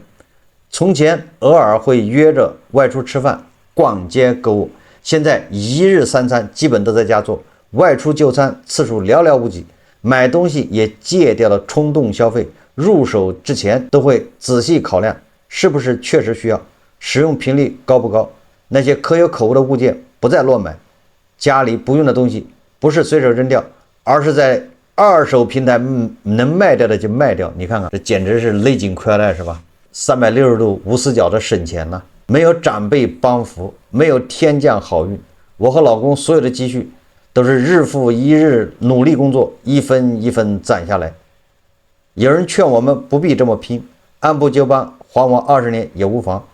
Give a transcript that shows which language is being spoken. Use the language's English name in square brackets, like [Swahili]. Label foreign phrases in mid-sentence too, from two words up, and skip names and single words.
[Chinese] 從前偶爾會約着外出吃飯、逛街購物，現在一日3餐基本都在家做，外出就餐次數寥寥無幾。買東西也戒掉了衝動消費，入手之前都會仔細考量是不是確實需要，使用頻率高不高，那些可有可無的物件不再亂買，家裡不用的東西不是隨手扔掉，而是在二手平台能賣掉的就賣掉。你看看，這簡直是勒緊褲帶，是吧？360度無死角的省錢了，沒有長輩幫扶，沒有天降好運，我和老公所有的積蓄都是日復一日努力工作，一分一分攢下來。有人勸我們不必這麼拼，按部就班還完20年也無妨。